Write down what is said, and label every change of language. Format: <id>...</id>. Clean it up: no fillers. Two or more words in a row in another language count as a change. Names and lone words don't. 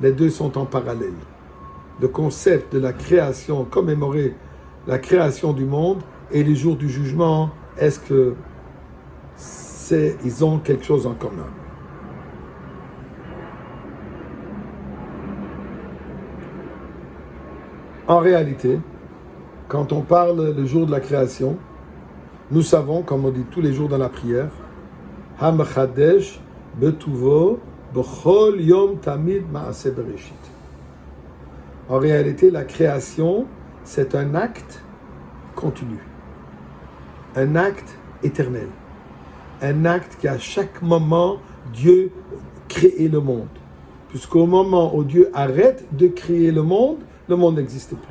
<fr>Les deux sont en parallèle. Le concept de la création, commémorer la création du monde et les jours du jugement, est-ce que ils ont quelque chose en commun? En réalité, quand on parle le jour de la création, nous savons, comme on dit tous les jours dans la prière,</fr> <he>המחדש בטובו בכל יום תמיד מעשה בראשית.</he> <fr>En réalité, la création, c'est un acte continu, un acte éternel, un acte qui à chaque moment, Dieu crée le monde. Puisqu'au moment où Dieu arrête de créer le monde n'existe plus.</fr>